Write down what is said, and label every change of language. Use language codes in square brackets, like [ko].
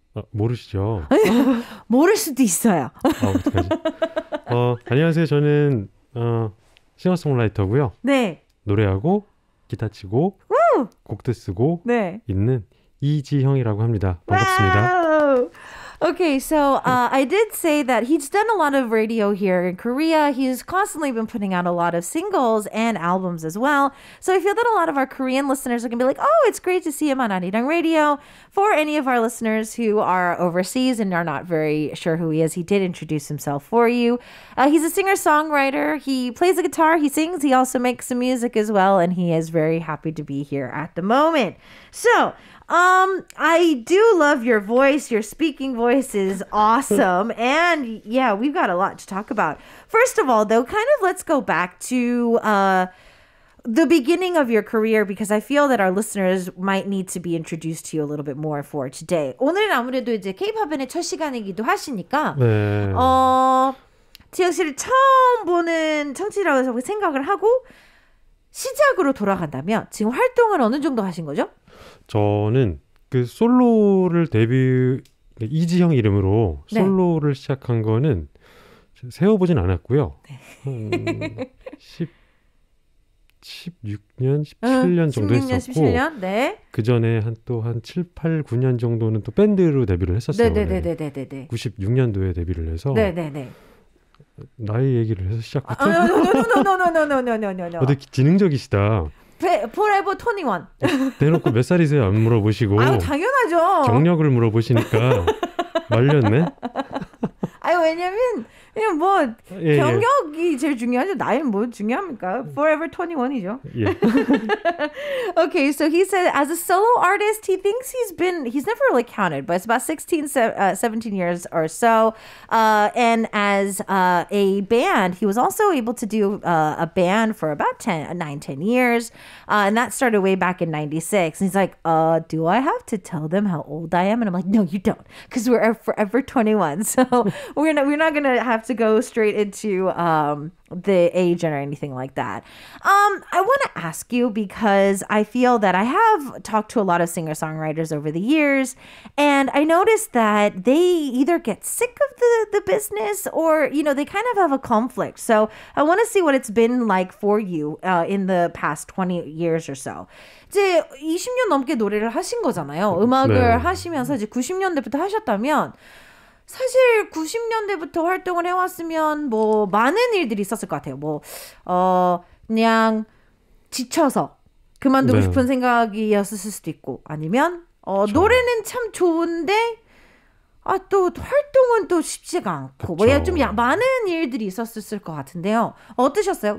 [ko] 모르시죠? 모를 수도 있어요. 어떡하지? 안녕하세요. 저는 싱어송라이터고요. 네. 노래하고 기타 치고 곡도 쓰고 네. 있는 이지형이라고 합니다. 반갑습니다. [en] Wow. Okay, so I did say that he's done a lot of radio here in Korea. He's constantly been putting out a lot of singles and albums as well. So I feel that a lot of our Korean listeners are going to be like, oh, it's great to see him on Arirang Radio. For any of our listeners who are overseas and are not very sure who he is, he did introduce himself for you. He's a singer-songwriter. He plays the guitar, he sings, he also makes some music as well, and he is very happy to be here at the moment. So, I do love your voice. Your speaking voice is awesome. And yeah, we've got a lot to talk about. First of all, though, kind of let's go back to the beginning of your career because I feel that our listeners might need to be introduced to you a little bit more for today. [ko] 오늘은 아무래도 이제 K-Poppin의 첫 시간이기도 하시니까 네. 지영 씨를 처음 보는 청취자라고 생각을 하고 시작으로 돌아간다면 지금 활동을 어느 정도 하신 거죠? 저는 그 솔로를 이지형 이름으로 솔로를 시작한 거는 세어보진 않았고요. 네. 16년, 17년 정도 16년, 했었고 17년? 네. 그 전에 한 7, 8, 9년 정도는 또 밴드로 데뷔를 했었어요. 네네네네네네. 96년도에 데뷔를 해서 네네네. 나이 얘기를 해서 시작부터 [en] No. [ko] 되게 지능적이시다. [en] Forever 21. [ko] 대놓고 몇 살이세요? 안 물어보시고 아유, 당연하죠. 경력을 물어보시니까 말렸네. 아유, 왜냐면 뭐 경력이 제일 중요하죠. 나이는 뭐 중요합니까? Forever 21이죠. 예. [en] Okay, so he said as a solo artist, he thinks he's never really counted, but it's about 17 years or so. And as a band, he was also able to do a band for about 10 years. And that started way back in 96. And he's like, do I have to tell them how old I am? And I'm like, no, you don't, because we're forever 21. So we're not going to have to go straight into the age or anything like that. I want to ask you because I feel that I have talked to a lot of singer-songwriters over the years, and I noticed that they either get sick of the business or, they kind of have a conflict. So I want to see what it's been like for you in the past 20 years or so. [ko] 이제 20년 넘게 노래를 하신 거잖아요. 음악을 하시면서 이제 90년대부터 하셨다면 사실 90년대부터 활동을 해왔으면 뭐 많은 일들이 있었을 것 같아요. 뭐 그냥 지쳐서 그만두고 싶은 생각이었을 수도 있고 아니면 노래는 참 좋은데 또 활동은 또 쉽지가 않고 뭐 좀 많은 일들이 있었을 것 같은데요. 어떠셨어요?